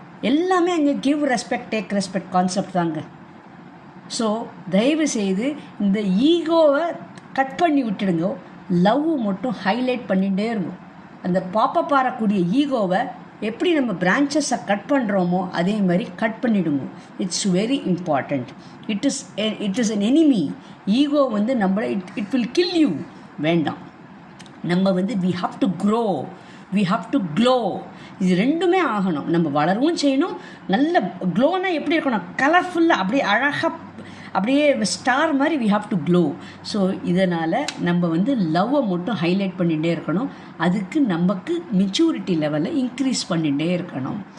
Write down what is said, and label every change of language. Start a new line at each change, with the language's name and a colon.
Tamil: எல்லாமே அங்கே give respect take respect concept தாங்க. ஸோ தயவு செய்து இந்த ஈகோவை கட் பண்ணி விட்டுடுங்க, லவ் மட்டும் ஹைலைட் பண்ணிகிட்டே இருக்கும். அந்த பாப்ப பாரக்கூடிய ஈகோவை எப்படி நம்ம பிரான்ச்சஸை கட் பண்ணுறோமோ அதே மாதிரி கட் பண்ணிவிடுங்க.
English: It's very important. It is an enemy. Ego நம்மளை it will kill you. வேண்டாம். நம்ம we have to grow, we have to glow.
Tamil: இது ரெண்டுமே ஆகணும். நம்ம வளரவும் செய்யணும். நல்ல க்ளோனா எப்படி இருக்கணும், கலர்ஃபுல்லாக அப்படியே அழகாக அப்படியே ஸ்டார் மாதிரி we have to glow. So இதனால் நம்ம லவ்வை மட்டும் ஹைலைட் பண்ணிகிட்டே இருக்கணும். அதுக்கு நமக்கு மெச்சூரிட்டி லெவலில் இன்க்ரீஸ் பண்ணிகிட்டே இருக்கணும்.